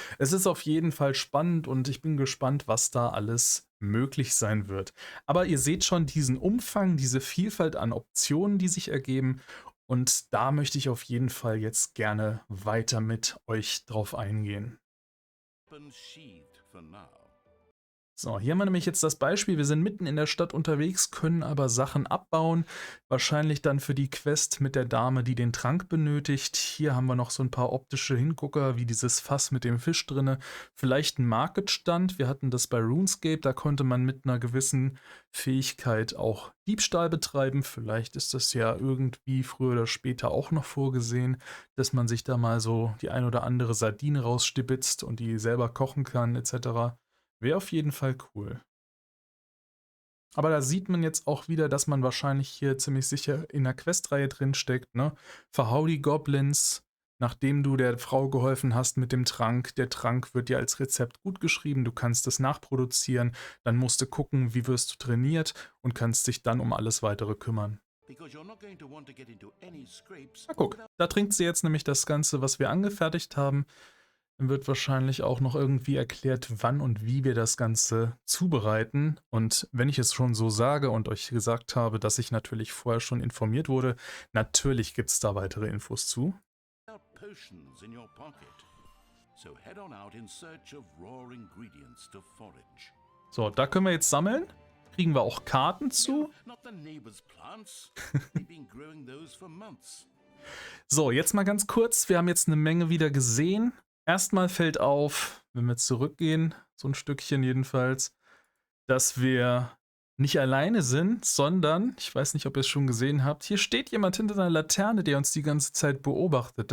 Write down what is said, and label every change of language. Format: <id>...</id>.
<de>Es ist auf jeden Fall spannend und ich bin gespannt, was da alles möglich sein wird. Aber ihr seht schon diesen Umfang, diese Vielfalt an Optionen, die sich ergeben. Und da möchte ich auf jeden Fall jetzt gerne weiter mit euch drauf eingehen.</de> <en>Weapon sheathed for now.</en> <de>So, hier haben wir nämlich jetzt das Beispiel, wir sind mitten in der Stadt unterwegs, können aber Sachen abbauen, wahrscheinlich dann für die Quest mit der Dame, die den Trank benötigt. Hier haben wir noch so ein paar optische Hingucker, wie dieses Fass mit dem Fisch drinne, vielleicht ein Marketstand, wir hatten das bei RuneScape, da konnte man mit einer gewissen Fähigkeit auch Diebstahl betreiben, vielleicht ist das ja irgendwie früher oder später auch noch vorgesehen, dass man sich da mal so die ein oder andere Sardine rausstibitzt und die selber kochen kann etc. Wäre auf jeden Fall cool. Aber da sieht man jetzt auch wieder, dass man wahrscheinlich hier ziemlich sicher in der Questreihe drin steckt, ne? Verhau die Goblins, nachdem du der Frau geholfen hast mit dem Trank. Der Trank wird dir als Rezept gut geschrieben, du kannst es nachproduzieren, dann musst du gucken, wie wirst du trainiert und kannst dich dann um alles weitere kümmern.</de> <en>Because you're not going to want to get into any scrapes.</en> <de>Na guck, da trinkt sie jetzt nämlich das Ganze, was wir angefertigt haben. Dann wird wahrscheinlich auch noch irgendwie erklärt, wann und wie wir das Ganze zubereiten. Und wenn ich es schon so sage und euch gesagt habe, dass ich natürlich vorher schon informiert wurde, natürlich gibt es da weitere Infos zu.</de> <en>Potions in your pocket. So head on out in search of raw ingredients to forage.</en> <de>So, da können wir jetzt sammeln. Kriegen wir auch Karten zu.</de> <en>Not the neighbor's plants. They've been growing those for months.</en> <de>So, jetzt mal ganz kurz. Wir haben jetzt eine Menge wieder gesehen. Erstmal fällt auf, wenn wir zurückgehen, so ein Stückchen jedenfalls, dass wir nicht alleine sind, sondern, ich weiß nicht, ob ihr es schon gesehen habt, hier steht jemand hinter einer Laterne, der uns die ganze Zeit beobachtet.</de>